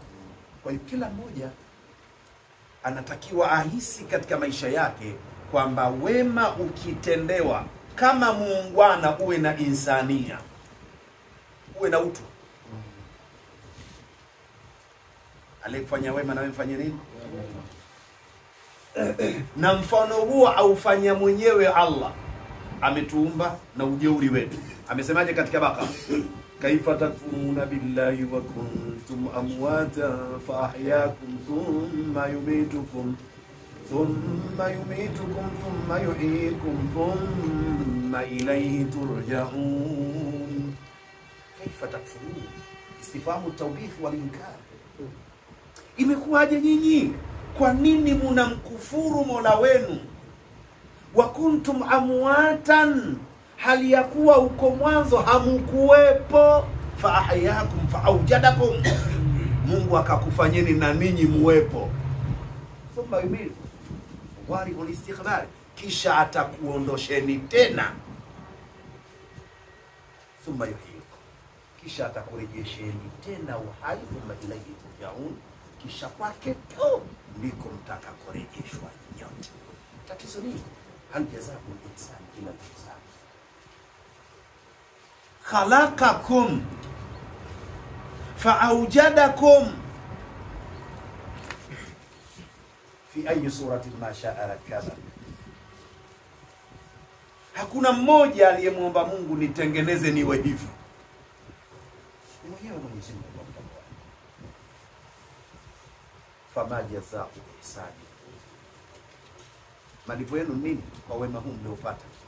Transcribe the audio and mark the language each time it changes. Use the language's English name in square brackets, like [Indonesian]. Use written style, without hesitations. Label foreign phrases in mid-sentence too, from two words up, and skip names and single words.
[Swahili] Kwa hiyo kila mmoja anatakiwa ahisi katika maisha yake kwamba wema ukitendewa, kama muungwana, uwe na insania, uwe na utu. Aliyefanya wema na wewe mfanye nini? Na mfano huo aufanya mwenyewe Allah. Ametuumba na ujeuri wetu. Amesemaje katika Bakara? [Arabic] كيف تكفرون بالله وكنتم أمواتا فأحياكم ثم يميتكم ثم يحييكم ثم إليه ترجعون. كيف تكفرون، استفهام توبيخ والإنكار. [Swahili] Imekuwaje nyinyi? Kwa nini mnamkufuru Mola wenu? [Arabic] وكنتم أمواتا, [Swahili] hali ya kuwa uko mwanzo hamukuwepo. [Arabic] فأحياكم فأوجدكم, [Swahili] Mungu akakufanyeni na ninyi muwepo. [Arabic] ثم يميتكم وري للاستخبار, [Swahili] kisha atakuondosheni tena. [Arabic] ثم يحييكم, [Swahili] kisha atakurejesheni tena uhai. [Arabic] ثم إليه ترجعون, [Swahili] kisha kwake tu ndiko mtakakorejeshwa nyote. Tatizo nini? [Arabic] هل جزاء الإحسان إلا الإحسان. خلقكم فأوجدكم في أي صورة ما شاء ركب. [Swahili] Hakuna mmoja aliyemuomba Mungu nitengeneze niwe hivi. Ni mwenyewe Mwenyezi Mungu. [Arabic] فما جزاء إحسان, [Swahili] malipo yenu nini kwa wema huu mliopata?